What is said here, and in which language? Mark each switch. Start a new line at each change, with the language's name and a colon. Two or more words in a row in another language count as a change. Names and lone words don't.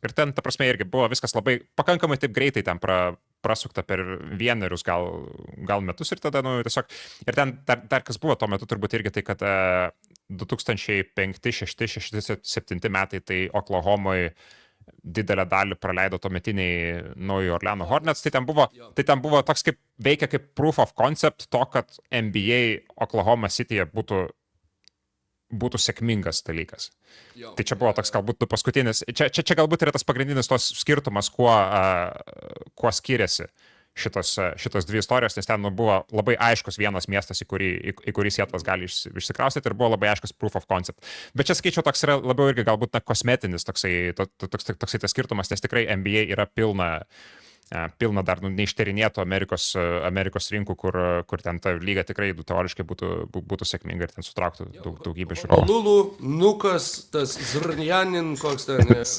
Lithuanian: Ir ten, ta prasme, irgi buvo viskas labai pakankamai taip greitai ten prasukta per vienerius gal metus ir tada, tiesiog. Ir ten dar kas buvo tuo metu turbūt irgi tai, kad 2005, 2006, 2007 metai tai Oklahomoje didelę dalį praleido tuometiniai Naujojo Orleano Hornets, tai ten buvo toks veikia kaip
English: proof of concept
Lithuanian: to, kad NBA Oklahoma Cityje būtų sėkmingas dalykas. Tai čia buvo toks galbūt paskutinis, čia galbūt yra tas pagrindinis tos skirtumas, kuo skiriasi šitos dvi istorijos, nes ten buvo labai aiškus vienas miestas, į kurį Sietlas gali išsikraustyti ir buvo labai aiškus
English: proof of concept.
Lithuanian: Bet čia, sakyčiau, toks yra labiau irgi galbūt kosmetinis toksai tas skirtumas, nes tikrai NBA yra pilna dar neištyrinėtų Amerikos rinkų, kur ten ta lyga tikrai teoriškai būtų sėkminga ir ten sutrauktų daugybę žiūrovų. Lulu, Nukas, tas Zrnjanin, koks ten?